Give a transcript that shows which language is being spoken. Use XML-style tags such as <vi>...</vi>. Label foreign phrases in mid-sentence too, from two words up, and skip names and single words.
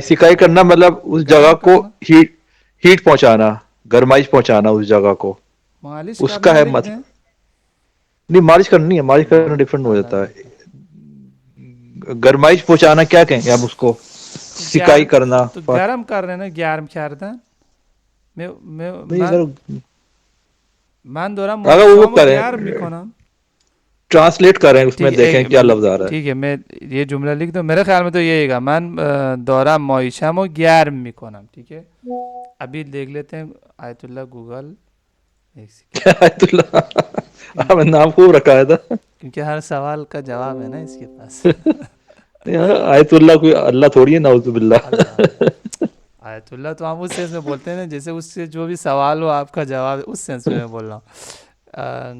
<ur>سکائی کرنا مطلب اس جگہ گرم کو کرنا, ہیٹ پہنچانا, گرمائش پہنچانا اس جگہ کو, مالش اس کا کرنا ہے لکھ مت. دیں. نہیں مالش کرنا نہیں ہے, مالش کرنا ڈفرنٹ ہو جاتا ہے. گرمائش پہنچانا کیا کہیں گے ہم اس کو, تو سکائی کرنا. تو گرم کر رہے نا,</ur> <fa>گرم کردن.</fa> <ur>نہیں سر,</ur> <fa>من دارم</fa> <ur>اگر وہ</ur> <fa>ماهیچه‌امو</fa> <ur>کریں</ur> <fa>گرم میکنم.</fa> <ur>ٹرانسلیٹ کریں اس میں ٹھیک دیکھیں کیا لفظ آ رہا ہے. ٹھیک ہے, میں یہ جملہ لکھ دوں. میرے خیال میں تو یہی گا,</ur> <fa>من دارم ماهیچه‌امو گرم میکنم.</fa> <ur>ٹھیک ہے, ابھی دیکھ لیتے ہیں آیت اللہ گوگل. ایک سیکنڈ, آیت اللہ, آپ نے نام خوب رکھا تھا. کیونکہ ہر سوال کا جواب ہے نا اس کے پاس. آیت اللہ کوئی اللہ تھوڑی ہے,</ur> <ar>نعوذ باللہ.</ar> <ur>اللہ آیت اللہ تو ہم اس سینس میں بولتے ہیں نا جیسے اس سے جو بھی سوال ہو آپ کا جواب, اس سینس میں بول رہا ہوں.</ur>